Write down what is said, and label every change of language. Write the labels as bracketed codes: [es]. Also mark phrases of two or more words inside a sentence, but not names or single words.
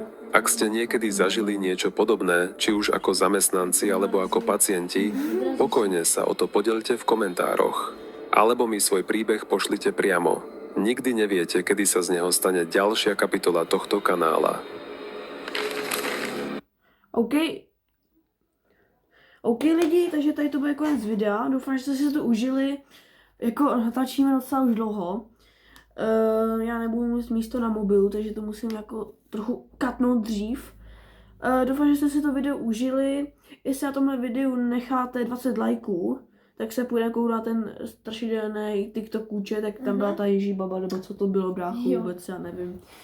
[sk] Ak ste niekedy zažili niečo podobné, či už ako zamestnanci alebo ako pacienti, pokojne sa o to podelte v komentároch. Alebo mi svoj príbeh pošlite priamo. Nikdy neviete, kedy sa z neho stane ďalšia kapitola tohto kanála. [cs] OK lidi, takže tady to bude konec videa. Doufám, že jste si to užili. Jako natáčíme docela už dlouho. Já nebudu mít místo na mobilu, takže to musím jako trochu katnout dřív. Doufám, že jste si to video užili. Jestli na tomhle videu necháte 20 lajků, tak se půjde koukat ten strašidelný TikTokůče, tak tam byla ta Ježí baba, nebo co to bylo, bráchu, vůbec já nevím.